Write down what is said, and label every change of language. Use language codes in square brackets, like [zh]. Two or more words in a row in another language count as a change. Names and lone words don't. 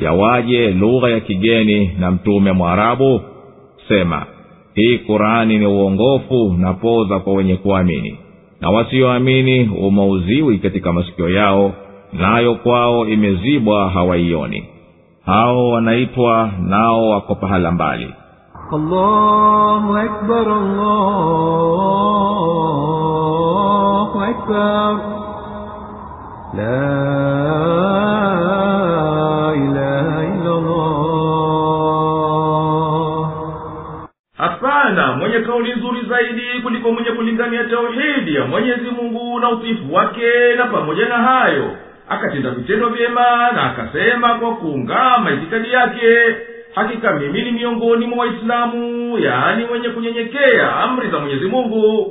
[sw] yawaje lugha ya kigeni na mtume Mwarabu? Sema, hii Qur'ani ni uongofu na poza kwa wenye kuamini, na wasioamini umauziwi katika masikio yao, nayo kwao imezibwa hawaioni. Hao wanaitwa nao wako pahala mbali. [ar] الله أكبر الله أكبر لا إله إلا الله. [sw] Hapana mwenye kauli nzuri zaidi kuliko mwenye kulingania tauhidi ya Mwenyezi Mungu na utiifu wake, na pamoja na hayo akatenda vitendo vyema na akasema kwa kuungama itikadi yake, hakika mimi ni miongoni mwa Waislamu, yaani wenye kunyenyekea amri za Mwenyezi Mungu.